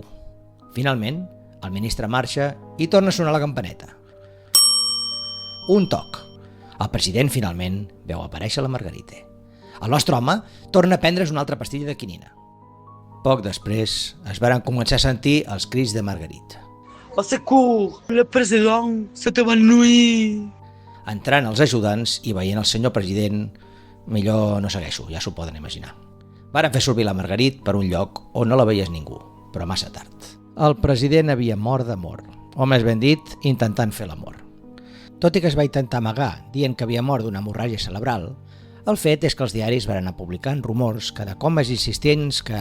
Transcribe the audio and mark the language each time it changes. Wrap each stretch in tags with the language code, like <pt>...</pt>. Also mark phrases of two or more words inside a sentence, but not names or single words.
<ca>Finalment, el ministre marxa i torna a sonar la campaneta. Un toc. El president finalment veu aparèixer la Margarita. El nostre home torna a prendre's una altra pastilla de quinina. Poc després es varen començar a sentir els crits de Margarita.</ca> <fr>Au secours, le président s'est évanoui.</fr> <ca>Entrant els ajudants i veient el senyor president, millor no segueixo, ja s'ho poden imaginar. Varen fer servir la Margarita per un lloc on no la veies ningú, però massa tard. El president havia mort d'amor, o més ben dit, intentant fer l'amor. Tot i que es va intentar amagar dient que havia mort d'una hemorràgia cerebral, el fet és que els diaris van anar publicant rumors cada cop més insistents que...</ca>